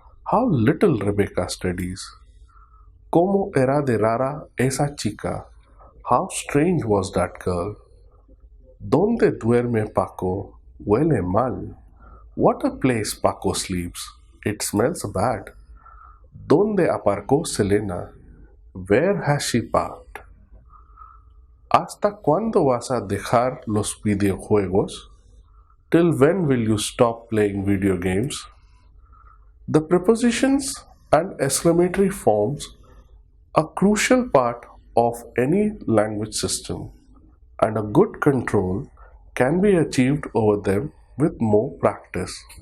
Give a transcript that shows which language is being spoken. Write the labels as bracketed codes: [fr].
[en] How little Rebecca studies. [es] ¿Cómo era de rara esa chica? [en] How strange was that girl. [es] ¿Dónde duerme Paco? Huele mal. [en] What a place Paco sleeps. It smells bad. [es] ¿Dónde aparcó Selena? [en] Where has she parked? [es] ¿Hasta cuándo vas a dejar los videojuegos? [en] Till when will you stop playing video games? The prepositions and exclamatory forms are a crucial part of any language system, and a good control can be achieved over them with more practice.